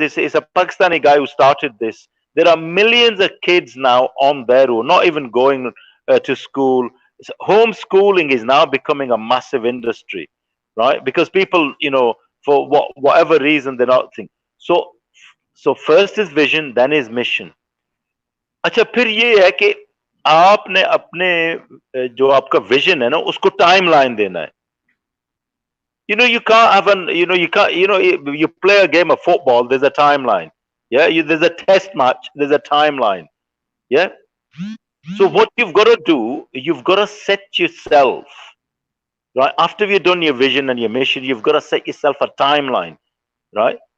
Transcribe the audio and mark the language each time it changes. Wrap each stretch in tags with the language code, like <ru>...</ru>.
<en>It's a Pakistani guy who started this. There are millions of kids now on there who are not even going to school. So homeschooling is now becoming a massive industry, right? Because people, you know, for whatever reason, they're not thinking. So first is vision, then is mission.</en> <hi>अच्छा, फिर ये है कि आपने अपने जो आपका vision है ना, उसको टाइमलाइन देना है.</hi> <en>You know, you can't have you play a game of football, there's a timeline. Yeah, there's a test match, there's a timeline. Yeah. So what you've got to do, you've got to set yourself, right? After you've done your vision and your mission, you've got to set yourself a timeline, right?</en>